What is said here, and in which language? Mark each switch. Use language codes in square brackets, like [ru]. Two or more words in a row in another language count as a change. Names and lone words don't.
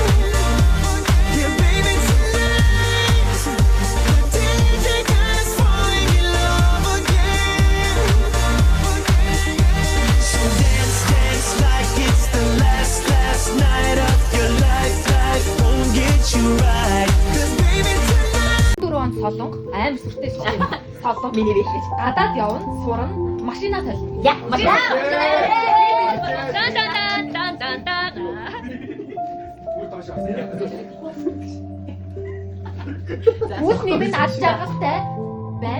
[en] Yeah, baby tonight, the DJ got us falling in love again. So dance, dance like it's the last night of your life. Life won't get you right. 'Cause baby tonight. [mn] 4 онд солонго амар сүртэй шүү дээ. Солонго миний бий хийж гадаад явна, сурна, машина солино. Яа, машина. Бүс нэмэн аж жаргалтай байна.